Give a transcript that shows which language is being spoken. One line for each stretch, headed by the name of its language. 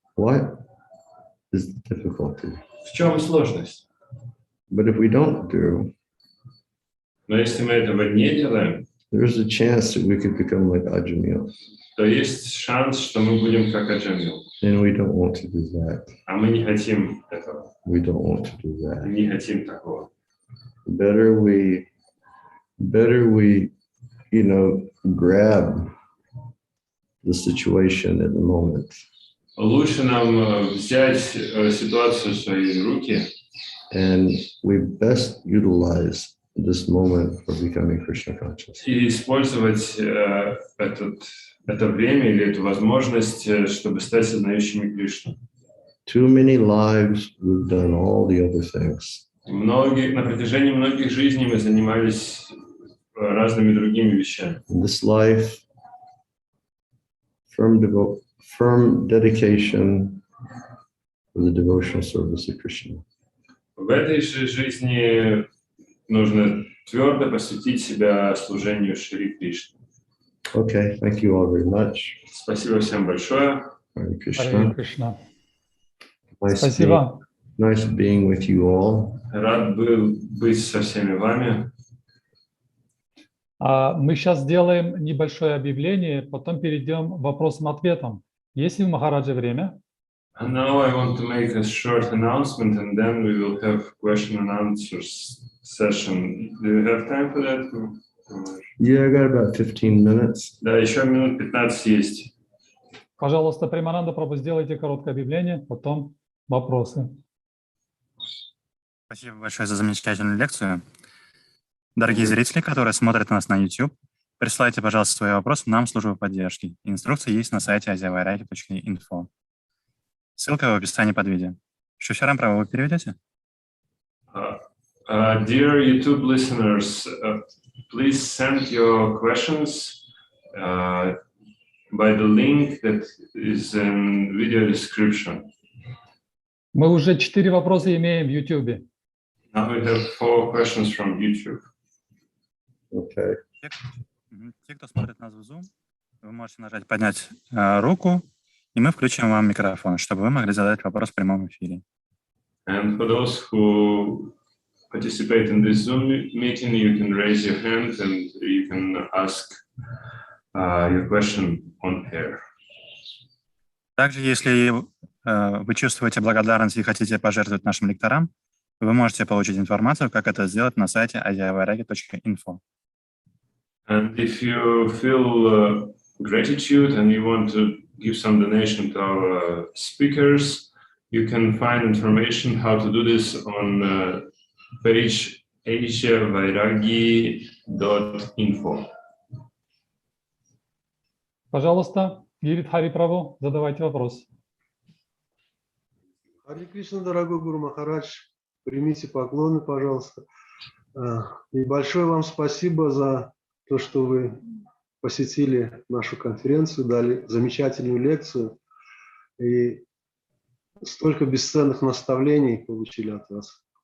English: What is the difficulty?
Russian: В чем сложность?
English: But if we don't do,
Russian: Но если мы этого не делаем,
English: there's a chance that we could become like Ajamil.
Russian: то есть шанс, что мы будем как Аджамил.
English: And we don't want to do that.
Russian: А мы не хотим этого,
English: We don't want to do that.
Russian: не хотим такого.
English: Better we, grab the situation at the moment.
Russian: Лучше нам взять ситуацию в свои руки
English: And we best utilize this moment for becoming Krishna conscious.
Russian: и использовать это время или эту возможность, чтобы стать сознающими Кришну.
English: Too many lives, we've done all the other things.
Russian: На протяжении многих жизней мы занимались разными другими вещами.
English: In this life, firm dedication for the devotional service of Krishna.
Russian: В этой же жизни нужно твердо посвятить себя служению Шри Кришне.
English: Okay, thank you all very much.
Russian: Спасибо всем большое.
English: Hare
Russian: Харе
English: Krishna.
Russian: Кришна.
English: Nice
Russian: Спасибо.
English: being with you all.
Russian: Рад был быть со всеми вами. Мы сейчас сделаем небольшое объявление, потом перейдем к вопросам-ответам. Есть ли у Махараджа время?
English: And now I want to make a short announcement, and then we will have question and answers session. Do you have time for that? Yeah, I got about 15 minutes.
Russian: Да, еще минут 15 есть. Пожалуйста, Примананда Прабху, сделайте короткое объявление, потом вопросы. Спасибо большое за замечательную лекцию. Дорогие зрители, которые смотрят нас на YouTube, присылайте, пожалуйста, свои вопросы нам в службу поддержки. Инструкции есть на сайте asiavairagi.info. Ссылка в описании под видео. Шушарам Прабху, вы переведете?
English: Dear YouTube listeners, please send your questions by the link that is in video description.
Russian: Мы уже 4 вопроса имеем в YouTube.
English: Now we have 4 questions from YouTube. Okay.
Russian: Те, кто смотрит нас в Zoom, вы можете нажать «Поднять руку», и мы включим вам микрофон, чтобы вы могли задать вопрос в прямом эфире.
English: And for those who participate in this Zoom meeting, you can raise your hand and you can ask your question on air.
Russian: Также, если вы чувствуете благодарность и хотите пожертвовать нашим лекторам, вы можете получить информацию, как это сделать на сайте asiavairagi.info.
English: And if you feel gratitude and you want to give some donation to our speakers, you can find information how to do this on page asiavairagi.info.
Russian: Пожалуйста, Гирит Хари Прабху, задавайте вопрос. Харе Кришна, дорогой Гуру Махарадж, примите поклоны, пожалуйста. И большое вам спасибо за то, что вы посетили нашу конференцию, дали замечательную лекцию и столько бесценных наставлений получили от вас.